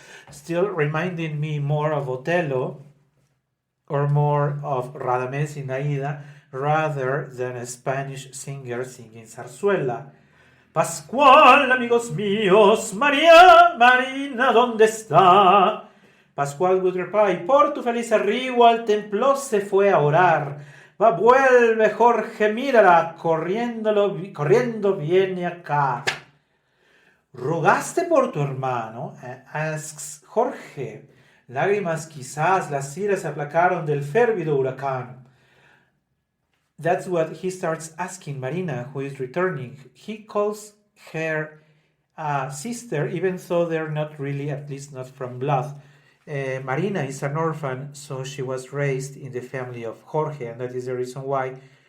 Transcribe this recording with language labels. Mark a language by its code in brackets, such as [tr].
[en] Still reminding me more of Otello or more of Radamés in Aida rather than a Spanish singer singing zarzuela. [es] Pascual, amigos míos, María, Marina, ¿dónde está? [en] Pascual would reply, [es] por tu feliz arribo al templo se fue a orar. Va, vuelve, Jorge, mírala, corriendo viene acá. ¿Rogaste por tu hermano? [en] Asks Jorge. [es] Lágrimas quizás, las iras se aplacaron del férvido huracán. [en] That's what he starts asking Marina, who is returning. He calls her sister, even though they're not really, at least not from blood. Marina is an orphan, so she was raised in the family of Jorge, and that is the reason why